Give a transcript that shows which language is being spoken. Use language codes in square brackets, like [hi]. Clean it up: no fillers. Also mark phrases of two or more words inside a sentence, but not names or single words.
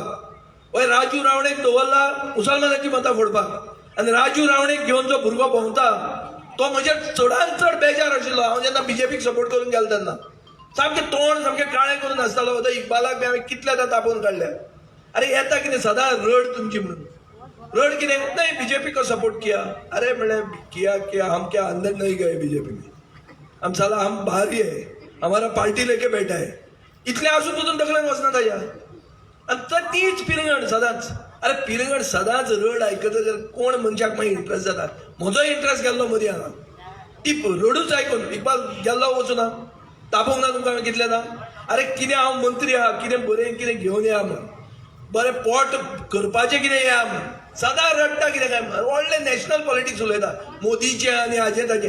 [kok] हय राजू रावणेक दवरला मुसलमानाची मतां फोडपाक आनी राजू रावणेक घेवन जो भुरगो भोंवता तो म्हजे चडांत चड बेजार आशिल्लो. हांव जेन्ना BJPक सपोर्ट करून गेलो तेन्ना सामकें तोंड सामकें काळें करून आसतालो तो इकबालाक बी हांवें कितल्यादा तापोवन काडल्या. अरे येता कितें सदां रड तुमची म्हणून रड कितें नाही [hi] BJP को सपोर्ट किया अरे मैंने किया हम क्या अंदर नहीं गए BJP में हम साला हम बाहर ही है हमारा पार्टी लेके बैठा है [kok] इतले आसून पसून तकलेन वचना ताज्या आनी तीच पिरंगड सदांच. अरे पिरंगड सदांच रड आयकता जर कोण मनशाक मागीर इंट्रस्ट जाता. म्हजोय इंट्रस्ट गेल्लो मदीं हांगा ती रडूच आयकून इकबाल गेल्लो वचूना तापोवंक ना तुमकां हांवें कितलेदा. अरे कितें हांव मंत्री आहा कितें बरें कितें घेवन या म्हण बरें पोट करपाचें कितें या म्हण सदां रडटा कितें काय व्हडलें [en] national politics [kok] उलयता मोदीचें आनी हाजें ताजें.